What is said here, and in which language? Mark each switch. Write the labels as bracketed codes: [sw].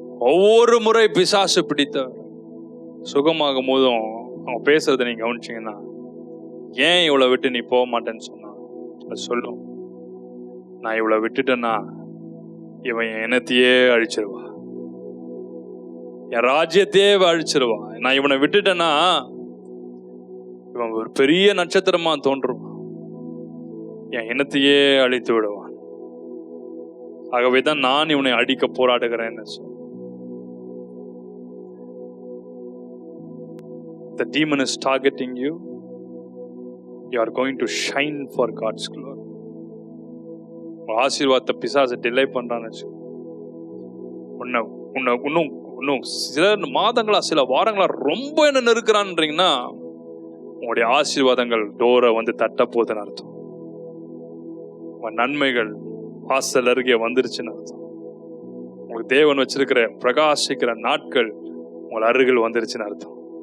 [ta] ஒவ்வொரு முறை பிசாசு பிடித்தவர் சுகமாகும் போதும் அவங்க பேசுறதை நீங்க கவனிச்சீங்கன்னா, ஏன் இவ்வளவு விட்டு நீ போக மாட்டேன்னு சொன்னா அது சொல்லும், நான் இவ்வளவு விட்டுட்டேன்னா இவன் என் இனத்தையே அழிச்சிருவா, என் ராஜ்யத்தையே அழிச்சிருவா. நான் இவனை விட்டுட்டேன்னா இவன் ஒரு பெரிய நட்சத்திரமா தோன்றுவான், என் இனத்தையே அழித்து விடுவான். ஆகவேதான் நான் இவனை அடிக்க போராடுகிறேன்னு சொல். [en] The demon is targeting you. You are going to shine for God's glory. [ta] ஆசீர்வாதத்தை பிசாசு டிலே பண்றான்னு இன்னும் சில மாதங்களா சில வாரங்களா ரொம்ப என்ன நெருக்கிறான்றீங்கன்னா, உங்களுடைய ஆசீர்வாதங்கள் டோரை வந்து தட்ட போகுதுன்னு அர்த்தம். உங்க நன்மைகள் வாசல் அருகே வந்துருச்சுன்னு அர்த்தம். உங்களுக்கு தேவன் வச்சிருக்கிற பிரகாசிக்கிற நாட்கள் உங்கள் அருகில் வந்துருச்சுன்னு அர்த்தம்.